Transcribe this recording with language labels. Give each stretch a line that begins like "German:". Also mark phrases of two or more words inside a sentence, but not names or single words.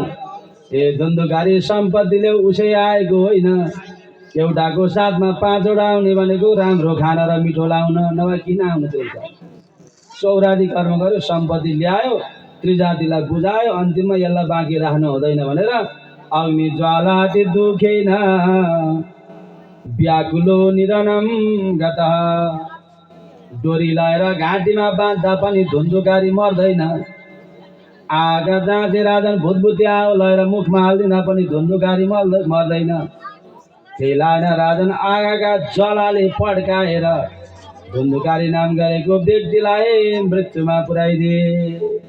Nepali: ए धुन्धुकारी सम्पत्तिले उसै आएको होइन। एउटाको साथमा 5वटा आउने भनेको राम्रो खाना र मिठो लाउन, नभए किन आउनु? त्यो चौरादी कर्म गर्यो, सम्पत्ति ल्यायो, त्रिजातिलाई बुझायो, अन्तिममा यसलाई बाँकी राख्नु हुँदैन भनेर
Sanskrit: अग्नि ज्वाला दुखेन व्याकुलो निधनम गतः।
Nepali: डोरी लाएर घाँटीमा बाँध्दा पनि धुन्धुकारी मर्दैन। आगा जाँचे राजन भुतभुतिया लगाएर मुखमा हाल्दिँदा पनि धुन्धुकारी मर्दैन। त्यही लाएन राजन आगाका ज्वालाले पड्काएर धुन्धुकारी नाम गरेको व्यक्तिलाई मृत्युमा पुर्याइदिए।